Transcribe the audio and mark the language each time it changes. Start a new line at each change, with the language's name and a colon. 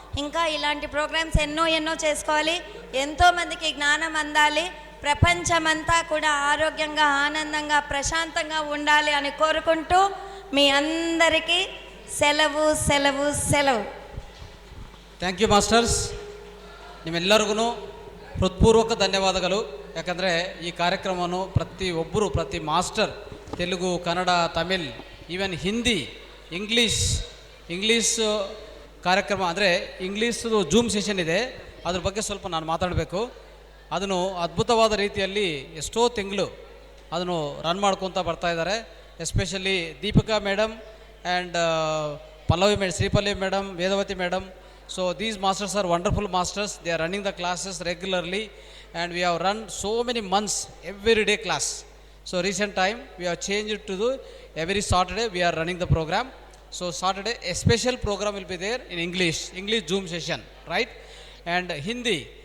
Telugu: ఇంకా ఇలాంటి ప్రోగ్రామ్స్ ఎన్నో చేసుకోవాలి. ఎంతోమందికి జ్ఞానం అందాలి. ప్రపంచమంతా కూడా ఆరోగ్యంగా, ఆనందంగా, ప్రశాంతంగా ఉండాలి అని కోరుకుంటూ మీ అందరికీ సెలవు సెలవు సెలవు.
English: Thank you masters.
Kannada: ನಿಮ್ಮೆಲ್ಲರಿಗೂ ಹೃತ್ಪೂರ್ವಕ ಧನ್ಯವಾದಗಳು. ಯಾಕಂದರೆ ಈ ಕಾರ್ಯಕ್ರಮವನ್ನು ಪ್ರತಿ master Telugu, Kannada, Tamil, even Hindi, English ಕಾರ್ಯಕ್ರಮ ಅಂದರೆ ಇಂಗ್ಲೀಷ್ದು ಜೂಮ್ ಸೆಷನ್ ಇದೆ. ಅದ್ರ ಬಗ್ಗೆ ಸ್ವಲ್ಪ ನಾನು ಮಾತಾಡಬೇಕು. ಅದನ್ನು ಅದ್ಭುತವಾದ ರೀತಿಯಲ್ಲಿ ಎಷ್ಟೋ ತಿಂಗಳು ಅದನ್ನು ರನ್ ಮಾಡ್ಕೊತ ಬರ್ತಾ ಇದ್ದಾರೆ. Especially Deepika madam and Pallavi madam, ಶ್ರೀಪಲ್ಲವಿ madam, Vedavati madam.
English: So these masters are wonderful masters. They are running the classes regularly and we have run so many months every day class. So recent time we have changed to the every Saturday we are running the program. So Saturday a special program will be there in English Zoom session, right? And Hindi.